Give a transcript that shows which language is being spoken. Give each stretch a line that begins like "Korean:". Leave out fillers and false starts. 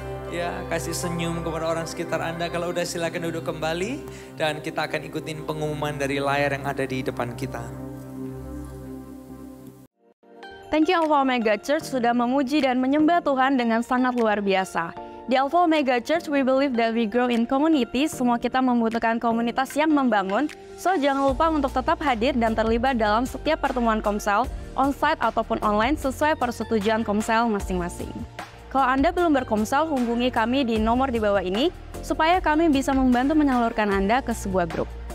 Indonesian: Ya, kasih senyum kepada orang sekitar Anda. Kalau udah silakan duduk kembali. Dan kita akan ikutin pengumuman dari layar yang ada di depan kita.
English: Thank you
Indonesian: Alpha Omega Church sudah memuji dan menyembah Tuhan dengan sangat luar biasa.
English: Di Alpha Omega Church, we believe that we grow in community.
Indonesian: Semua kita membutuhkan komunitas yang membangun. So, jangan lupa untuk tetap hadir dan terlibat dalam setiap pertemuan Komsel, on-site ataupun online sesuai persetujuan Komsel masing-masing. Kalau Anda belum berkomsel, hubungi kami di nomor di bawah ini, supaya kami bisa membantu menyalurkan Anda ke sebuah grup.